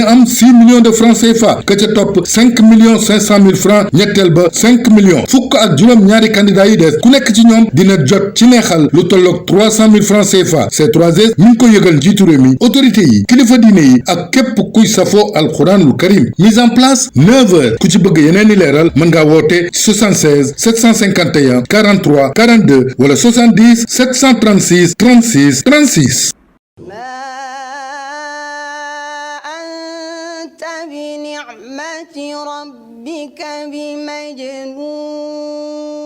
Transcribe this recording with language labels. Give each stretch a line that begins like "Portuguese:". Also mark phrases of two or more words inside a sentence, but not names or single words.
Wolof: am 6
French: millions de francs CFA
Wolof: ka ca topp 5 millions 500 mille francs ñetteel ba 5 millions fukk ak juróom ñaari candidats yi des ku nekk ci ñoom dina jot ci neexal lu tolloog 300 mille francs CFA C3S mi ngi ko yëgal njiitu réew mi autorité yi kilifa diine yi ak képp kuy safoo
Arabic: القرآن الكريم
French: mise en place
Wolof: 9 heures ku ci bëgg yeneen i leeral mën ngaa woote 76 751 43 42 wala 70 736 36 36.
Arabic: أنت ب نعمة ربك ب مجنون. أعوذ بالله من الشيطان الرجيم بسم الله الرحمن الرحيم بنعمة ربك بمجنون